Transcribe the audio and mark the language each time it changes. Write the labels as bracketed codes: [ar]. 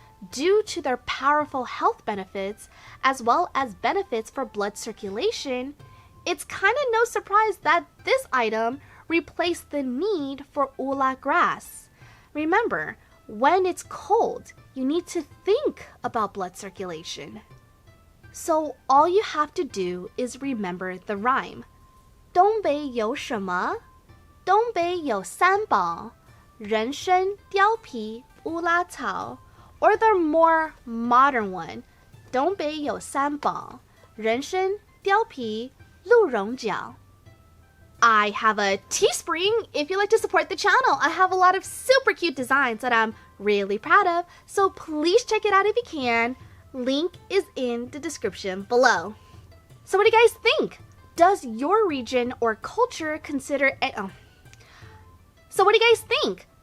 [en] Due to their powerful health benefits, as well as benefits for blood circulation, it's kind of no surprise that this item replaced the need for ula grass. Remember, when it's cold, you need to think about blood circulation. So all you have to do is remember the rhyme. [zh] 东北有什么？东北有三宝，人参、貂皮、乌拉草。 [en] Or the more modern one, [zh] 东北有三宝，人参、貂皮、鹿茸角。 [en] I have a Teespring if you like to support the channel. I have a lot of super cute designs that I'm really proud of, so please check it out if you can. Link is in the description below. So what do you guys think? Does your region or culture consider So what do you guys think?